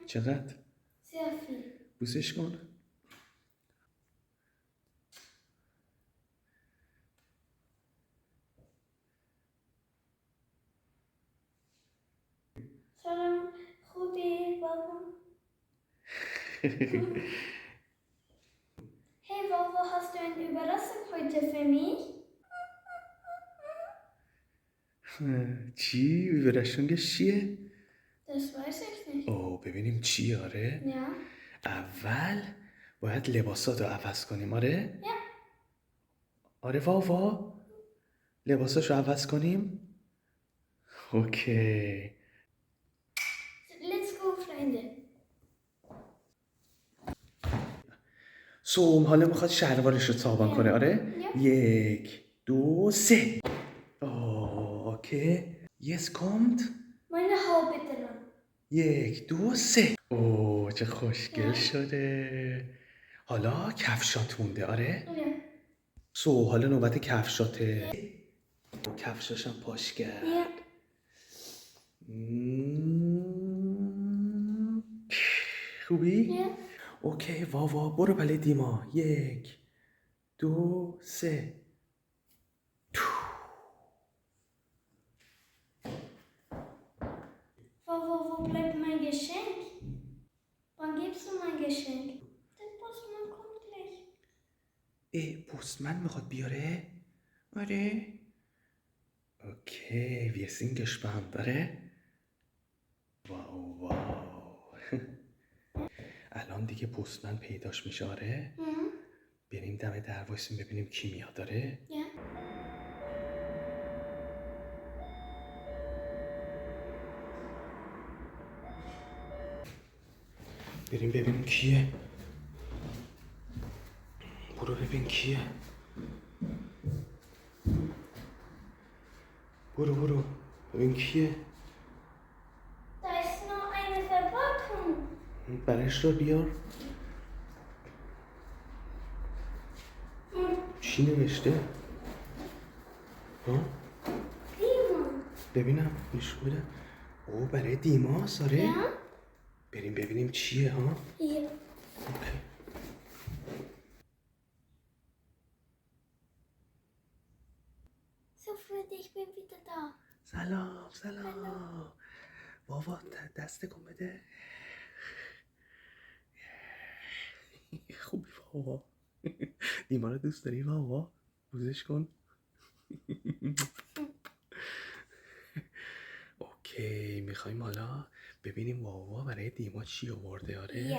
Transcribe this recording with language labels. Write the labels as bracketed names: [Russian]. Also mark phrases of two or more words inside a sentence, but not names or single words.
[Persian] چقدر؟ [German] Sehr viel. [Persian] بوسش کن. سلام. خوبی بابا؟ [German] Hey Wawa, hast du eine Überraschung heute für mich? [Persian] چی؟ ویبرشونگش چیه؟ [German] Das weiß ich nicht. [Persian] اوه ببینیم چی آره؟ [German] Ja. [Persian] اول باید لباساتو عوض کنیم آره؟ [German] Ja. [Persian] آره واوا؟ لباساشو عوض کنیم؟ اوکی. [English] Let's go, [German] Freunde. [Persian] سوم حالا میخواد شلوارش رو تابان کنه آره؟ [German] Ja. [Persian] 1 2 3. اوکی. [German] یس kommt. Meine Haube dran. 1 2 3. [Persian] اوه چه خوشگل [German] Ja. [Persian] شده. حالا کفشات مونده آره؟ [German] Ja. [Persian] حالا نوبت کفشاته. کفشاشم پاش کرد. [German] Ja. [Persian] خوبی؟ [German] Ja. [Persian] اوکی واوا برو بله دیما 1 2 3. [German] Wawa, wo bleibt mein Geschenk? Wann gibst du mein Geschenk? Der Postmann kommt gleich. [Persian] پستمن میخواد بیاره؟ آره اوکی [German] wir sind gespannt [Persian] آره؟ واو الان دیگه پستمن پیداش میشه آره؟ بریم دم در وایسیم ببینیم کی میاد آره؟ [German] Ja. [Persian] بریم ببینیم کیه. برو ببین کیه. برو ببین کیه. [German] Da ist noch eine Verpackung. [Persian] برش رو بیار. چی نوشته؟ ها؟ [German] Prima. [Persian] ببینم نشون بده. او برای دیماس آره؟ [German] Ja? [Persian] بریم ببینیم چیه ها؟ [German] Hier. [Persian] اوکی. [German] So, Freunde, ich bin wieder da. [Persian] سلام بابا دست کن بده. خوبی بابا. دیما رو دوست داری بابا؟ بوزش کن. اوکی میخوایم حالا ببینیم بابا برای دیما چی آورده آره؟